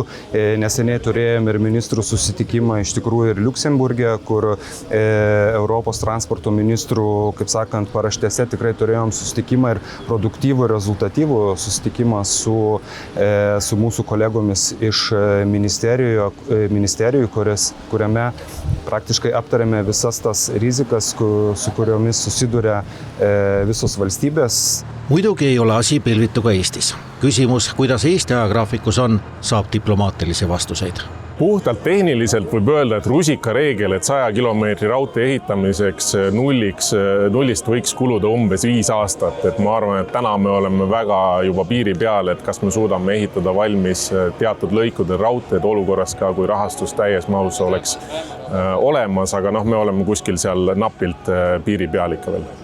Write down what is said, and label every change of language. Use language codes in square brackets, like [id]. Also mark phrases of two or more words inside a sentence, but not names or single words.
[lt] Neseniai turėjome ir ministrų susitikimą iš tikrųjų ir Liuksemburge, kur Europos transporto ministrų, kaip sakant, paraštėse tikrai turėjom susitikimą ir produktyvų ir rezultatyvų susitikimą su mūsų kolegomis iš ministerijų, kuriame praktiškai aptarėme visas tas rizikas, su kuriomis susiduria visos valstybės. [et] Muidugi ei ole asi pilvitu ka Eestis. Küsimus, kuidas Eesti ajagraafikus on, saab diplomaatilisi vastuseid. Puhtalt tehniliselt võib öelda, et rusikareegel, et 100 kilomeetri raudtee ehitamiseks nullist võiks kuluda umbes 5 aastat. Et ma arvan, et täna me oleme väga juba piiri peal, et kas me suudame ehitada valmis teatud lõikude raudteed olukorras ka, kui rahastus täies mahus oleks olemas, aga me oleme kuskil seal napilt piiri peal ikka veel.